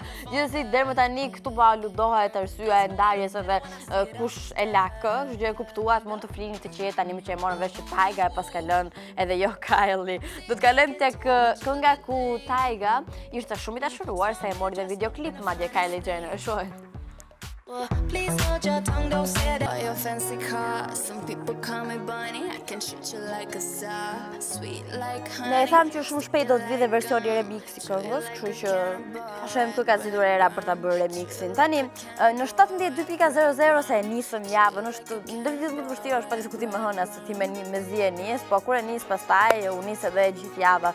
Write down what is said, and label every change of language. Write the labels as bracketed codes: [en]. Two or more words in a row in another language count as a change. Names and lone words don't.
[sq] Gjithsesi deri më tani këtu po aludohet arsyeja e ndarjes edhe kush e la kë, gjë e kuptuat, mund të flini të qetë tani më që e morën vesh që Tajga e pas ka lënë edhe jo Kylie. Do të kalojmë tek kënga ku Tajga ishte shumë i dashuruar se e mori dhe videoklip madje Kylie Jenner, e shohim. [en] Please hold your tongue, don't say that. Your fancy car, some people call me bunny. I can treat you like a star, sweet like honey. [sq] Ne e tham që shumë shpejt do të vijë versioni remix i këngës, kështu që shohim kë ka zgjuar era për ta bërë remixin. Tani në 17:2.00 se e nisëm javën, është ndërmjet më të vështirë, është pa diskutim më hëna se ti me zi e nis, po kur e nis pastaj u nis edhe gjithë java.